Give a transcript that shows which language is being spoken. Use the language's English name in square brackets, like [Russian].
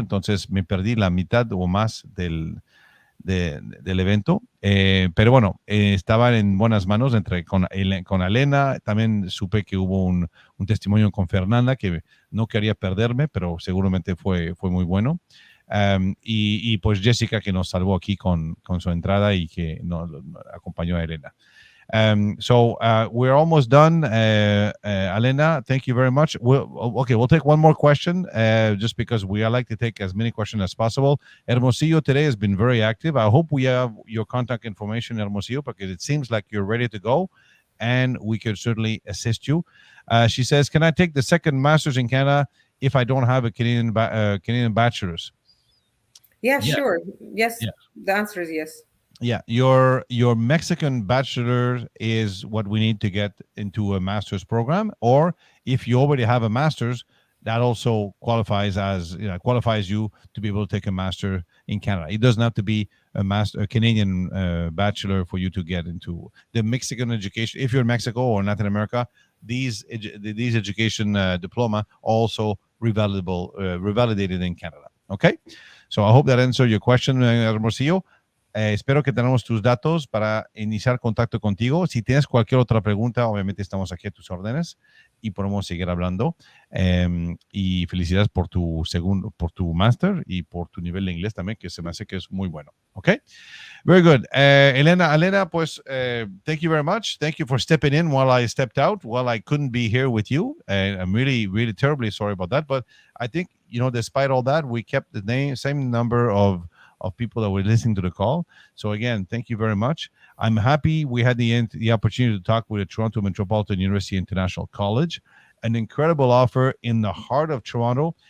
[Spanish] Entonces, me perdí la mitad o más del evento, pero bueno, estaban en buenas manos con Alena. También supe que hubo un testimonio con Fernanda que no quería perderme, pero seguramente fue muy bueno. Y pues Jessica, que nos salvó aquí con su entrada y que nos acompañó a Elena. [English] So we're almost done. Alena, thank you very much. We'll take one more question just because we like to take as many questions as possible. Hermosillo today has been very active. I hope we have your contact information, Hermosillo, because it seems like you're ready to go and we could certainly assist you. She says, can I take the second master's in Canada if I don't have a Canadian bachelor's? Yeah, sure. Yes. Yeah. The answer is yes. Yeah, your Mexican bachelor is what we need to get into a master's program. Or if you already have a master's, that also qualifies you to be able to take a master in Canada. It doesn't have to be a Canadian bachelor for you to get into the Mexican education. If you're in Mexico or Latin America, these education diploma also revalidated in Canada. Okay? So I hope that answered your question, Hermosillo. [Spanish] Espero que tengamos tus datos para iniciar contacto contigo. Si tienes cualquier otra pregunta, obviamente estamos aquí a tus órdenes y podemos seguir hablando. Y felicidades por tu máster y por tu nivel de inglés también, que se me hace que es muy bueno. [English] Okay? Very good. Elena, pues, thank you very much. Thank you for stepping in while I stepped out, while I couldn't be here with you. I'm really, really terribly sorry about that. But I think, despite all that, we kept the same number of people that were listening to the call. So again, thank you very much. I'm happy we had the opportunity to talk with the Toronto Metropolitan University International College, an incredible offer in the heart of Toronto.